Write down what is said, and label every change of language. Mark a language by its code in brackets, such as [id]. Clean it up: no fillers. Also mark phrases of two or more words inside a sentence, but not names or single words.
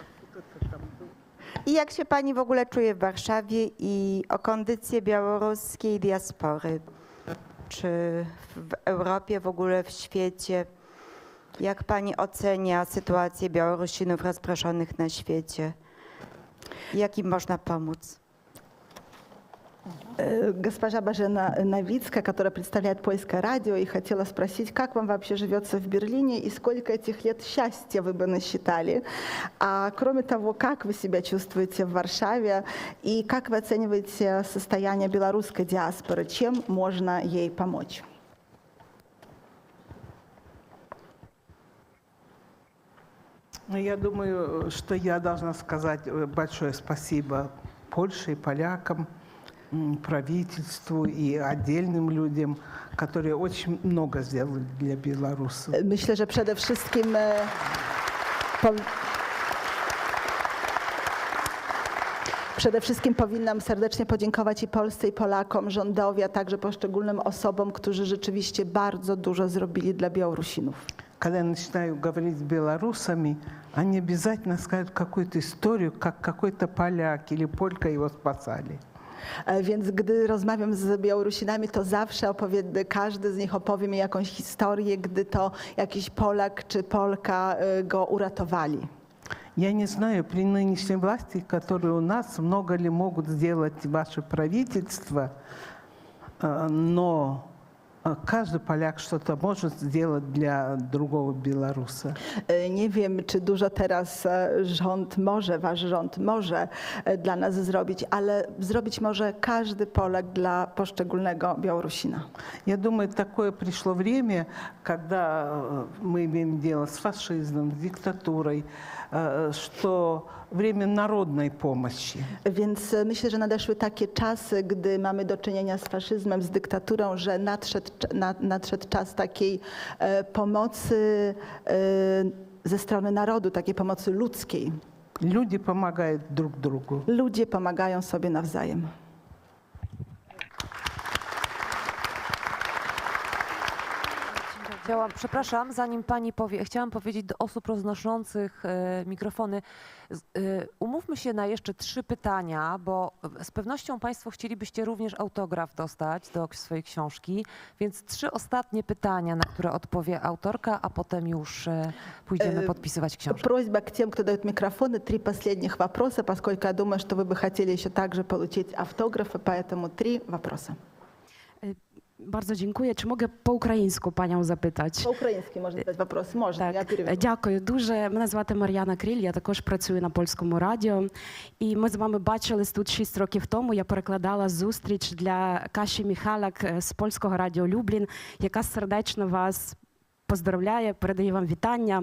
[pl] I jak się pani w ogóle czuje w Warszawie i o kondycję białoruskiej diaspory? Czy w Europie, w ogóle w świecie? Jak pani ocenia sytuację Białorusinów rozproszonych na świecie? Jak im można pomóc? [ru] Госпожа Божена Новицкая, которая представляет Польское радио, и хотела спросить, как вам вообще живется в Берлине и сколько этих лет счастья вы бы насчитали. А кроме того, как вы себя чувствуете в Варшаве и как вы оцениваете состояние белорусской диаспоры, чем можно ей помочь? Я думаю, что я должна сказать большое спасибо Польше и полякам, правительству и отдельным людям, которые очень много сделали для белорусов. [pl] Myślę, że przede wszystkim powinnam serdecznie podziękować i Polsce, i Polakom, rządowi, a także poszczególnym osobom, którzy rzeczywiście bardzo dużo zrobili dla Białorusinów. [ru] Когда я начинаю говорить с белорусами, они обязательно скажут какую-то историю, как какой-то поляк или полька его спасали. [pl] Więc gdy rozmawiam z Białorusinami, to zawsze każdy z nich opowie mi jakąś historię, gdy to jakiś Polak czy Polka go uratowali. [ru] Я не знаю, при нынешней власти, которые у нас, много ли могут сделать ваше правительство, но [pl] każdy Polak [ru] что-то может сделать dla другого Białorusa. [pl] Nie wiem, czy dużo teraz wasz rząd może dla nas zrobić, ale zrobić może każdy Polak dla poszczególnego Białorusina. [ru] Я думаю, такое пришло время, когда мы имеем дело с фашизмом, с диктатурой, что время народной помощи. [pl] Więc myślę, że nadeszły takie czasy, gdy mamy do czynienia z faszyzmem, z dyktaturą, że nadszedł czas takiej pomocy ze strony narodu, takiej pomocy ludzkiej. [ru] Люди помогают друг другу. [pl] Ludzie pomagają sobie nawzajem. Przepraszam, zanim pani powie, chciałam powiedzieć do osób roznoszących mikrofony, umówmy się na jeszcze 3 pytania, bo z pewnością państwo chcielibyście również autograf dostać do swojej książki, więc 3 ostatnie pytania, na które odpowie autorka, a potem już pójdziemy podpisywać książkę. [ru] Просьба к тем, кто дает микрофоны, 3 последних вопроса, поскольку я думаю, что вы бы хотели еще также получить автографы, поэтому 3 вопроса. [pl] Bardzo dziękuję. [uk] Чи mogę по українську пані запитати? По-українськи можна задати вопрос? Можна, я переведу. Дякую дуже. Мене звати Мар'яна Кріль, я також працюю на Польському радіо. І ми з вами бачились тут 6 років тому. Я перекладала зустріч для Каші Міхалак з Польського радіо Люблін, яка сердечно вас поздравляє, передає вам вітання.